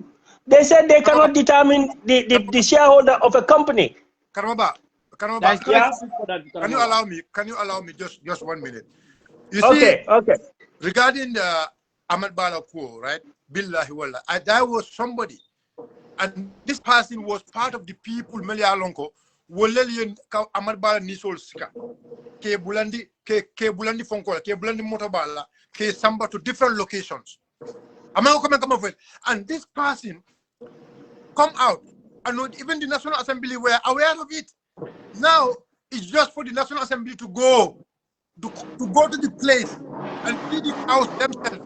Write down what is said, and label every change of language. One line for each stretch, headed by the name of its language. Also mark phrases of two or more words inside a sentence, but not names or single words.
English: They said they cannot determine the shareholder of a company. Karmaba, Yeah. Can you allow me just 1 minute? You Okay, see, okay. regarding the Ahmad Bala Ko, right?
Arabic: بالله والله.
English: There was somebody, and this person was part of the people Melia Lonko, Wolelian Ahmad Bala Nisol Sika, Ke Bulandi Fonkola, Ke Bulandi Motabala, Ke Samba to different locations. And this person come out, and even the National Assembly were aware of it. Now it's just for the National Assembly to go to the place and feed it out themselves.